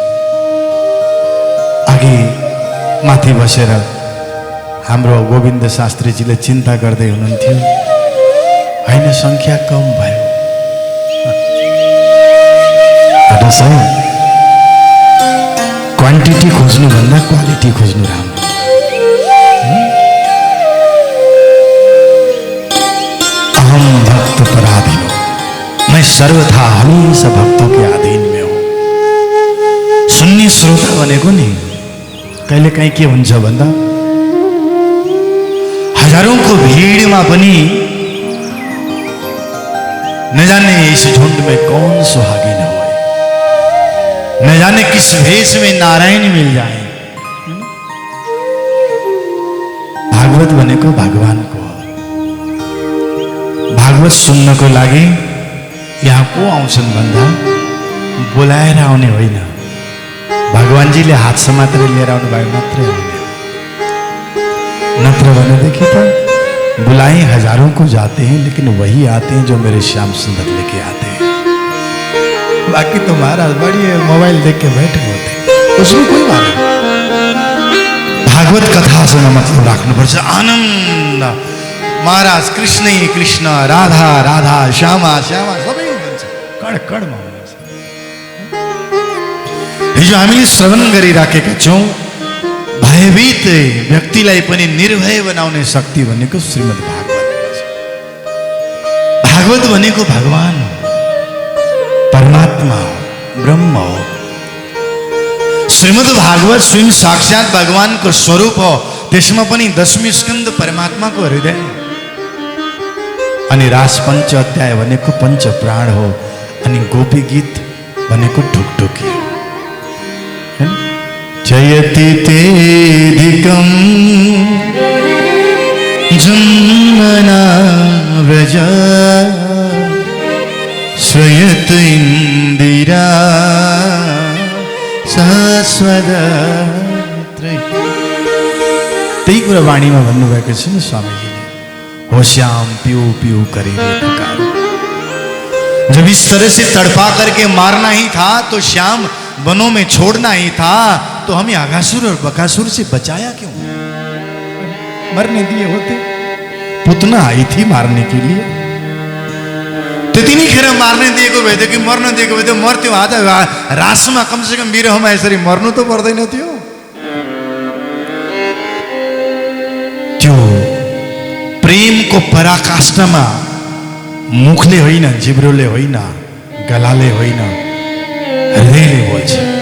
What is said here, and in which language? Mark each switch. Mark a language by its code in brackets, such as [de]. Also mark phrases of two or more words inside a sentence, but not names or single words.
[ne] अघि माथि बसेर हाम्रो गोविन्द शास्त्रीजीले चिन्ता गर्दै हुनुहुन्थ्यो, हैन संख्या कम भयो। हेर्नुस् है, क्वान्टिटी खोज्नु भन्दा क्वालिटी खोज्नु राम्रो। [sa] अहम भक्त पराधीन, [hi] मैं सर्वथा हमेशा भक्तों के अधीन में हूं। [ne] सुन्ने श्रोता भनेको नि कहिले काहीँ के हुन्छ भन्दा [hi] हजारों को भीड़ में पनि न जाने इस झुंड में कौन सुहागिन हो, न जाने किस भेष में नारायण मिल जाए। [ne] भागवत भनेको भगवानको हो। भागवत सुन्नको लागि यहाँ को आउँछन् भन्दा बोलाएर आउने होइन, भगवानजीले हात समातेर लिएर आउनु भयो मात्रै आउने। नत्र भनेदेखि त [hi] बुलाए हजारों को जाते हैं, लेकिन वही आते हैं जो मेरे श्याम सुंदर लेके आते हैं। बाकी तो महाराज बड़ी मोबाइल देख के बैठे होते, उसमें कोई बात नहीं। [ne] भागवत कथासँग मतलब राख्नुपर्छ, आनन्द। महाराज कृष्ण ही कृष्ण, राधा राधा, श्यामा श्यामा सबै हुनुहुन्छ, कड कडमा हुनुहुन्छ। हिजो हामीले श्रवण गरिराखेका छौं, भयभीत व्यक्तिलाई पनि निर्भय बनाउने शक्ति भनेको श्रीमद् भागवत हो। भागवत भनेको भगवान हो, परमात्मा हो, ब्रह्म हो। श्रीमद् भागवत स्वयं साक्षात भगवानको स्वरूप हो। त्यसमा पनि 10वीं स्कन्द परमात्माको हृदय हो। अनि रास पंच अध्याय भनेको पंच प्राण हो। अनि गोपी गीत भनेको ढुकढुकी हो। [sa] जयति तेधिकं जन्मना व्रज श्रयत इंदिरा शाश्वतत्रै। [ne] त्यही कुरा वाणीमा भन्नुभएको छ नि स्वामीजीले, हो [hi] श्याम पियो पियो करेंगे पुकारो। जब इस तरह से तड़पा करके मारना ही था तो श्याम वनों में छोड़ना ही था, तो हमें अघासुर और बकासुर से बचाया क्यों? मरने दिए होते। पुतना आई थी मारने के लिए, [ne] त्यतिखेर मार्ने दिएको भए कि मर्न दिएको भए मर्थ्यो। आज रासमा [hi] कम से कम [ne] विरहमा यसरी मर्नु त पर्दैन थियो। त्यो प्रेमको पराकाष्ठमा मुखले होइन, जिब्रोले होइन, गलाले होइन, हृदयले बोल्छ।